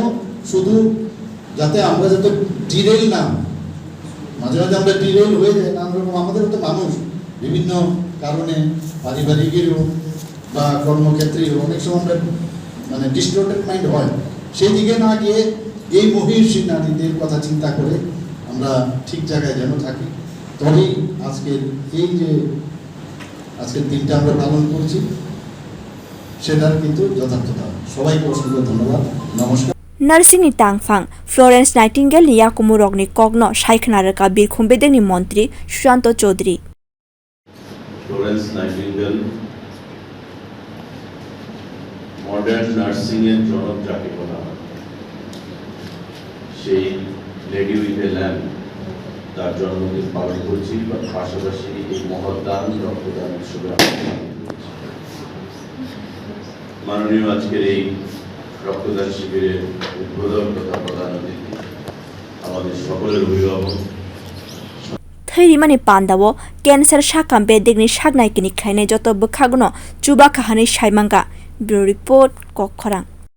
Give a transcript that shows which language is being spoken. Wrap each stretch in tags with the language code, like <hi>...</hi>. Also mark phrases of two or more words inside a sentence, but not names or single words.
<bn>শুধু যাতে আমরা যাতে ডিরেল না, মাঝে মাঝে আমরা ডিরেল হয়ে যাই না, আমাদের তো মানুষ বিভিন্ন কারণে পারিবারিকেরও বা কর্মক্ষেত্রেও অনেক সময় আমরা মানে</bn> <en>distorted mind</en> <bn>হয়, সেই দিকে না গিয়ে এই মহিষী নারীদের কথা চিন্তা করে আমরা ঠিক জায়গায় যেন থাকি, তবেই আজকের এই যে আজকের দিনটা আমরা পালন করছি সেটার কিন্তু যথার্থতা। সবাইকে অসংখ্য ধন্যবাদ, নমস্কার।</bn> <trp>Nursing ni tangfang Florence Nightingale ni yakumurok ni kogno saikhnaraka birkhung bedekni montri Shushanta Chowdhury.</trp> <bn>Florence Nightingale</bn> <en>modern nursing</en> <bn>এর জনক যাকে বলা হয় সেই</bn> <en>lady with a lamp</en> <bn>তার জন্মদিন পালন করছি, পাশাপাশি এই মহৎদান রক্তদান হিসেবে মাননীয় আজকের এই রক্তদান শিবিরের উদ্বোধন তথা প্রধান অতিথি আমাদের সকলের অভিভাবক</bn> <trp>thwirimani panda o cancer sakam bedekni saknaikini khaine joto bwkhagno chuba kahani saimanga bureau report kokkhorang।</trp>